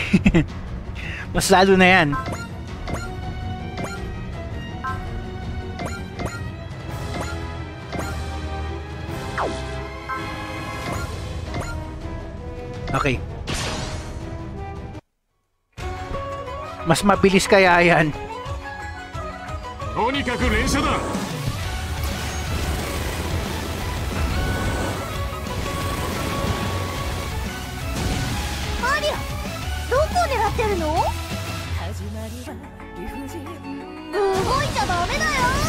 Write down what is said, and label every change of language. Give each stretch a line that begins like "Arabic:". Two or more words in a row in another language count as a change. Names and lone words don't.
Filipino: Mas lalo na yan. Okay. Mas mabilis kaya yan.
Japanese: とにかく連射だ。アリア、どこを狙ってるの？動いちゃダメだよ。